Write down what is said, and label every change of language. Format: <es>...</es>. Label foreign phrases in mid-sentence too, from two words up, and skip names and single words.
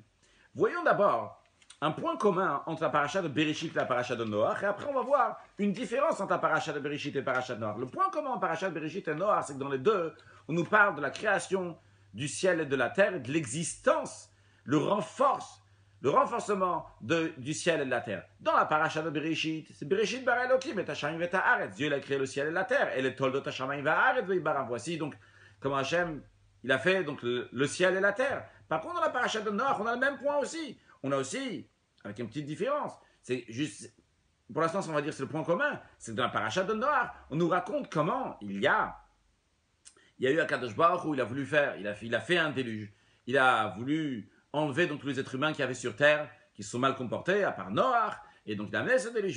<fr>Voyons d'abord un point commun entre la paracha de Bereshit et la paracha de Noach, et après on va voir une différence entre la paracha de Bereshit et la paracha de Noach. Le point commun entre la paracha de Bereshit et Noach, c'est que dans les deux, on nous parle de la création du ciel et de la terre, et de l'existence, le renforcement du ciel et de la terre. Dans la paracha de Bereshit, c'est</fr> <he>בראשית ברא אלקים את השמים ואת הארץ.</he> <fr>Dieu il a créé le ciel et la terre, et les</fr> <he>תולדות השמים והארץ בהבראם.</he> <fr>Voici donc comment Hachem il a fait donc le ciel et la terre. Par contre, dans la paracha de Noach, on a le même point aussi. On a aussi, avec une petite différence, c'est juste, pour l'instant, on va dire c'est le point commun, c'est que dans la paracha de Noach, on nous raconte comment il y a eu</fr> <he>הקדוש ברוך הוא,</he> <fr>il a voulu faire, il a fait un déluge, il a voulu enlever donc tous les êtres humains qu'il y avait sur terre, qui se sont mal comportés, à part Noach, et donc il a amené ce déluge.</fr>